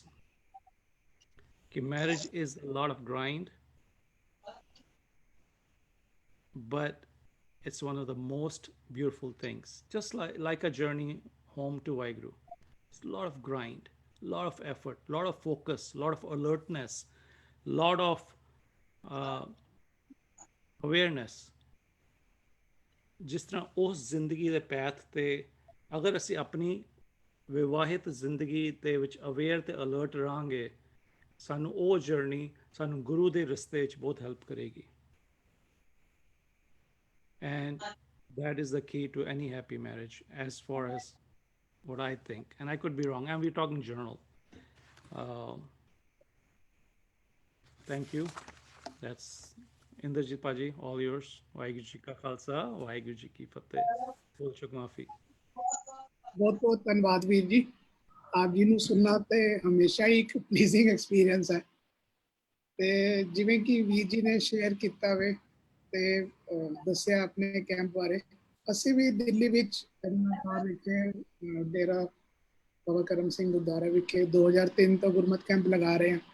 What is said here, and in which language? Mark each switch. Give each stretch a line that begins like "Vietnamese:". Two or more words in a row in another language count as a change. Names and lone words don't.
English: Okay, marriage is a lot of grind, but it's one of the most beautiful things. Just like a journey home to Vaheguru. It's a lot of grind, a lot of effort, a lot of focus, a lot of alertness, a lot of awareness.
Hindi: जिस तरह उस जिंदगी के पैथ ते अगर
Punjabi: ਅਸੀਂ ਆਪਣੀ ਵਿਵਾਹਿਤ ਜ਼ਿੰਦਗੀ ਦੇ ਵਿੱਚ ਅਵੇਅਰ ਤੇ ਅਲਰਟ ਰਹਾਂਗੇ, ਸਾਨੂੰ ਉਹ ਜਰਨੀ ਸਾਨੂੰ ਗੁਰੂ ਦੇ ਰਸਤੇ 'ਚ ਬਹੁਤ ਹੈਲਪ ਕਰੇਗੀ।
English: And that is the key to any happy marriage, as far as what I think. And I could be wrong, and we're talking general. Thank you. That's Inderjit Paji, all yours.
Punjabi: ਵਾਹਿਗੁਰੂ ਜੀ ਕਾ ਖ਼ਾਲਸਾ, ਵਾਹਿਗੁਰੂ ਜੀ ਕੀ ਫ਼ਤਹਿ. ਬੋਲ ਚੁੱਕ ਮਾਫ਼ੀ. ਬਹੁਤ ਬਹੁਤ ਧੰਨਵਾਦ ਵੀਰ ਜੀ। ਆਪ ਜੀ ਨੂੰ ਸੁਣਨਾ ਤੇ ਹਮੇਸ਼ਾ ਹੀ ਇੱਕ
English: pleasing experience
Punjabi: ਹੈ। ਤੇ ਜਿਵੇਂ ਕਿ ਵੀਰ ਜੀ ਨੇ ਸ਼ੇਅਰ ਕੀਤਾ ਵੇ ਤੇ ਦੱਸਿਆ ਆਪਣੇ ਕੈਂਪ ਬਾਰੇ, ਅਸੀਂ ਵੀ ਦਿੱਲੀ ਵਿੱਚ ਅੰਮ੍ਰਿਤਸਰ ਵਿਖੇ ਡੇਰਾ ਬਾਬਾ ਕਰਮ ਸਿੰਘ ਗੁਰਦੁਆਰਾ ਵਿਖੇ 2003 ਤੋਂ ਗੁਰਮਤਿ ਕੈਂਪ ਲਗਾ ਰਹੇ ਹਾਂ।